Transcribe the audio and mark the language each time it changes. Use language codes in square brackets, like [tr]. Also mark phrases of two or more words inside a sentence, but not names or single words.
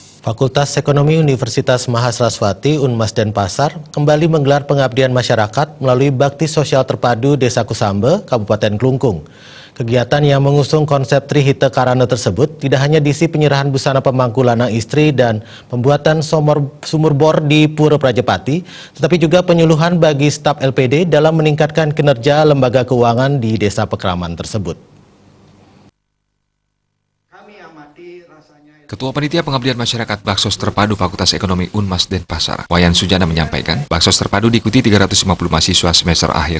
[id] Fakultas Ekonomi Universitas Mahasiswati Unmas Denpasar kembali menggelar pengabdian masyarakat melalui Bakti Sosial Terpadu Desa Kusambe, Kabupaten Klungkung. Kegiatan yang mengusung konsep Trihita Karana tersebut tidak hanya diisi penyerahan busana pemangku lanang istri dan pembuatan sumur bor di Pura Prajapati, tetapi juga penyuluhan bagi staf LPD dalam meningkatkan kinerja lembaga keuangan di desa Pekraman tersebut. Ketua Panitia Pengabdian Masyarakat Baksos Terpadu Fakultas Ekonomi Unmas Denpasar, Wayan Sujana menyampaikan, Baksos Terpadu diikuti 350 mahasiswa semester akhir.